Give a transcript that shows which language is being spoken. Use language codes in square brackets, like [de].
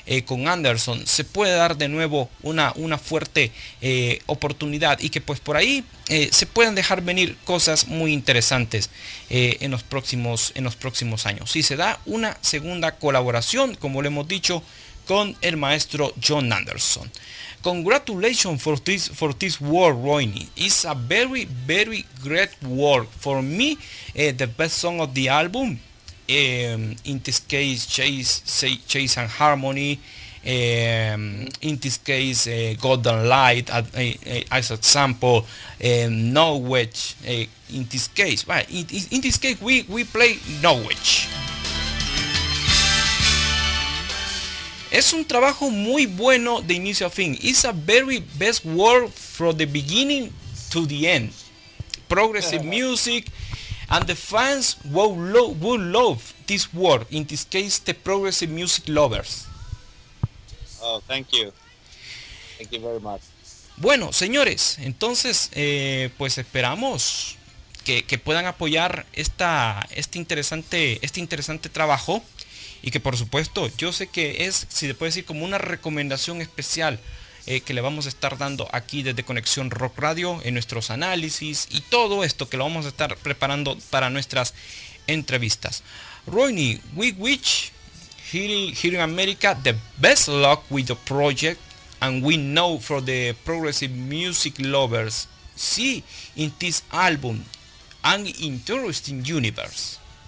[es] con Anderson, se puede dar de nuevo una fuerte oportunidad y que pues por ahí se pueden dejar venir cosas muy interesantes en los próximos años. Si se da una segunda colaboración, como lo hemos dicho, con el maestro Jon Anderson. [en] Congratulations for this work, Roine. It's a very great work. For me, the best song of the album. In this case, Chase and Harmony. In this case, Golden Light as example. Knowedge. In this case, right? In this case, we play Knowedge. [es] Es un trabajo muy bueno de inicio a fin. [en] It's a very best work from the beginning to the end. Progressive music, and the fans will love this work. In this case, the progressive music lovers. Oh, thank you. Thank you very much. [es] Bueno, señores, entonces, pues esperamos que puedan apoyar este interesante trabajo. Y que por supuesto yo sé que es, si se puede decir, como una recomendación especial que le vamos a estar dando aquí desde Conexión Rock Radio en nuestros análisis y todo esto que lo vamos a estar preparando para nuestras entrevistas. [en] Roine, we wish here in America the best luck with the project, and we know for the progressive music lovers see in this album an interesting universe.